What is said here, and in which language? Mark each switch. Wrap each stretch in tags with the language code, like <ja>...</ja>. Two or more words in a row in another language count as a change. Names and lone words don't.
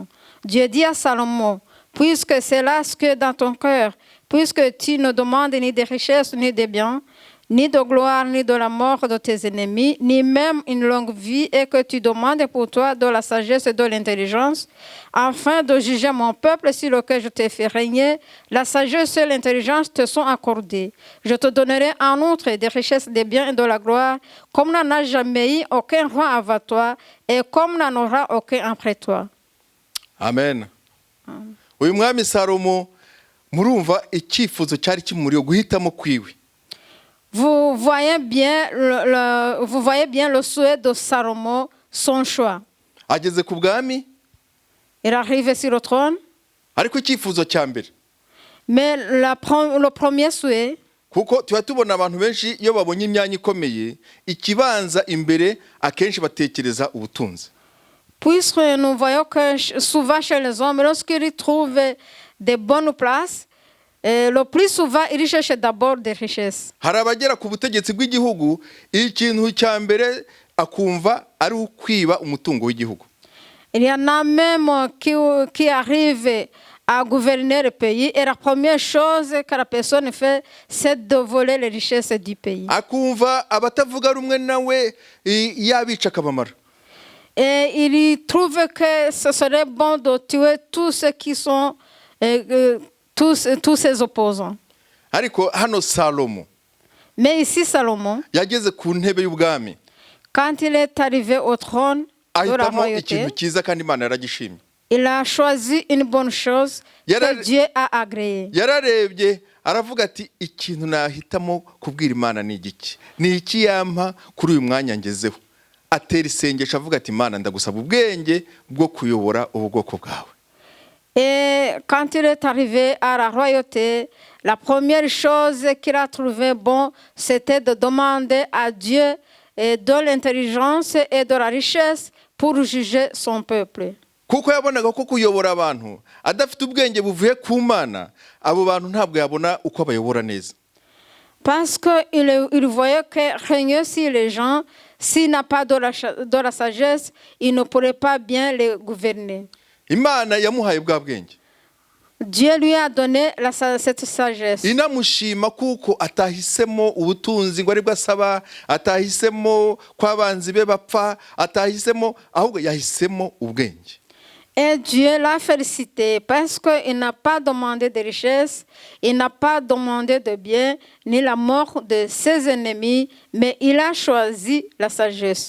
<fr>Dieu dit à Salomon, puisque c'est là ce que dans ton cœur, puisque tu ne demandes ni des richesses ni des biens, ni de gloire, ni de la mort de tes ennemis, ni même une longue vie, et que tu demandes pour toi de la sagesse et de l'intelligence, afin de juger mon peuple sur lequel je t'ai fait régner, la sagesse et l'intelligence te sont accordées. Je te donnerai en outre des richesses, des biens et de la gloire, comme n'en a jamais eu aucun roi avant toi, et comme n'en aura aucun après toi. Amen.</fr> <rw>Uyu mwami Salomo, murumva icyifuzo cyari kimuriyo guhitamo kwiwe.</rw> <fr>Vous voyez bien le souhait de Salomon, son choix.</fr> <rw>Ageze ku bwami,</rw> <fr>Il arrive sur le trône,</fr> <rw>ariko icyifuzo cya mbere,</rw> <fr>mais le premier souhait,</fr> <rw>kuko tuba tubona abantu benshi iyo babonye imyanya ikomeye, ikibanza imbere akenshi batekereza ubutunzi.</rw> <fr>puisque nous voyons que souvent chez les hommes, lorsqu'ils trouvent des bonnes places, le plus souvent, ils cherchent d'abord des richesses.</fr> <rw>Hari abagera ku butegetsi bw'igihugu, ikintu cya mbere akumva ari ukwiba umutungo w'igihugu.</rw> <fr>Il y en a même qui arrivent à gouverner le pays, et la première chose que la personne fait, c'est de voler les richesses du pays.</fr> <rw>Akumva abatavuga rumwe nawe yabica akabamara.</rw> <fr>Et il trouve que ce serait bon de tuer tous ceux qui sont tous ses opposants.</fr> <rw>Ariko hano Salomo,</rw> <fr>Mais ici, Salomon,</fr> <rw>yageze ku ntebe y'ubwami,</rw> <fr>quand il est arrivé au trône de la</fr> <rw>ahitamo</rw> <fr>royauté,</fr> <rw>ikintu cyiza kandi Imana yaragishimye.</rw> <fr>il a choisi une bonne chose que Dieu a agréée.</fr> <rw>Yararebye aravuga ati, ikintu nahitamo kubwira Imana ni igiki? Ni iki yampa kuri uyu mwanya ngezeho? Atera isengesho avuga ati, Imana ndagusaba ubwenge bwo kuyobora ubwoko bwawe.</rw> <fr>Et quand il est arrivé à la royauté, la première chose qu'il a trouvé bon, c'était de demander à Dieu de l'intelligence et de la richesse pour juger son peuple.</fr> <rw>Kuko yabonaga ko kuyobora abantu adafite ubwenge buvuye ku Mana, abo bantu ntabwo yabona uko abayobora neza.</rw> <fr>Parce qu'il voyait que régner sur les gens, s'il n'a pas de la sagesse, il ne pourrait pas bien les gouverner.</fr> <rw>Imana yamuhaye bwa bwenge.</rw> <fr>Dieu lui a donné cette sagesse.</fr> <rw>Inamushima kuko atahisemo ubutunzi ngo aribwo asaba, atahisemo kwabanzi be bapfa, atahisemo, ahubwo yahisemo ubwenge.</rw> <fr>Et Dieu l'a félicité parce qu'il n'a pas demandé de richesse, il n'a pas demandé de bien, ni la mort de ses ennemis, mais il a choisi la sagesse.</fr>